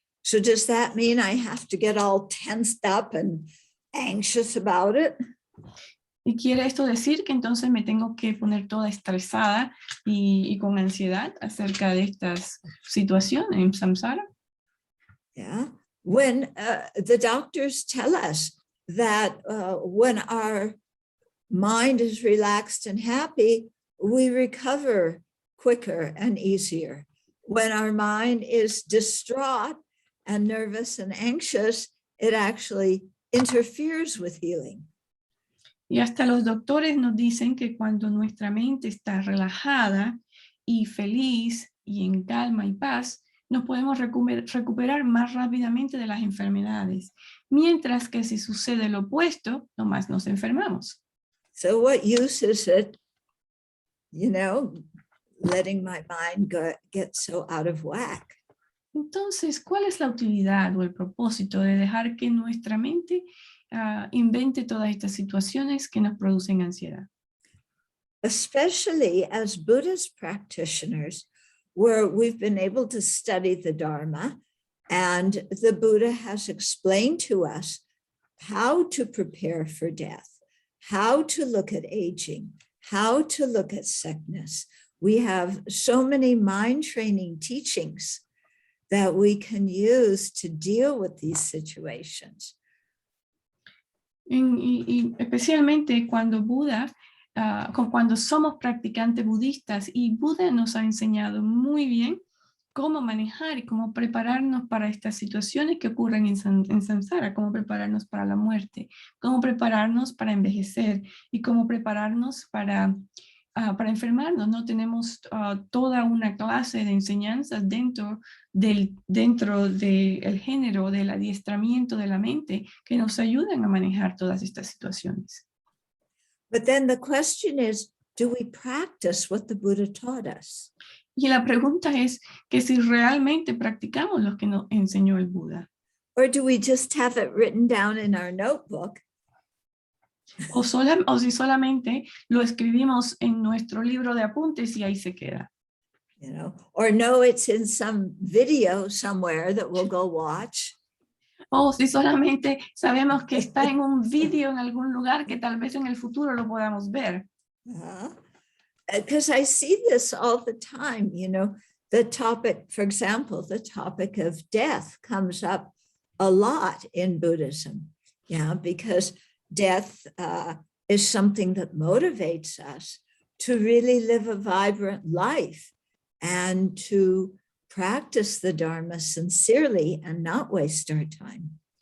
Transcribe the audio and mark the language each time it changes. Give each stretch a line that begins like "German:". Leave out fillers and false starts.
English: So does that mean I have to get all tensed up and anxious about it?
Spanish: ¿Y quiere esto decir que entonces me tengo que poner toda estresada y con ansiedad acerca de estas situaciones en samsara?
English: Yeah. When the doctors tell us that when our mind is relaxed and happy, we recover quicker and easier. When our mind is distraught and nervous and anxious, it actually interferes with healing.
Spanish: Y hasta los doctores nos dicen que cuando nuestra mente está relajada y feliz y en calma y paz, nos podemos recuperar más rápidamente de las enfermedades, mientras que si sucede lo opuesto, nomás nos enfermamos.
English: So what use is it, letting my mind get so out of whack?
Spanish: Entonces, ¿cuál es la utilidad o el propósito de dejar que nuestra mente invente todas estas situaciones que nos producen ansiedad?
English: Especially as Buddhist practitioners, where we've been able to study the Dharma, and the Buddha has explained to us how to prepare for death, how to look at aging, how to look at sickness. We have so many mind training teachings that we can use to deal with these situations.
Spanish: Y especialmente cuando cuando somos practicantes budistas, y Buda nos ha enseñado muy bien cómo manejar y cómo prepararnos para estas situaciones que ocurren en samsara, cómo prepararnos para la muerte, cómo prepararnos para envejecer y cómo prepararnos para enfermarnos, ¿no? Tenemos toda una clase de enseñanzas dentro del género del adiestramiento de la mente que nos ayudan a manejar todas estas situaciones.
English: But then the question is, do we practice what the Buddha taught us?
Spanish: Y la pregunta es que si realmente practicamos lo que nos enseñó el Buda.
English: Or do we just have it written down in our notebook?
Spanish: O si solamente lo escribimos en nuestro libro de apuntes y ahí se queda.
English: Or no, it's in some video somewhere that we'll go watch.
Spanish: O si solamente sabemos que está en un vídeo en algún lugar que tal vez en el futuro lo podamos ver.
English: Because I see this all the time, the topic, for example, the topic of death comes up a lot in Buddhism. Yeah, because death is something that motivates us to really live a vibrant life and to practice the Dharma sincerely and not waste our time.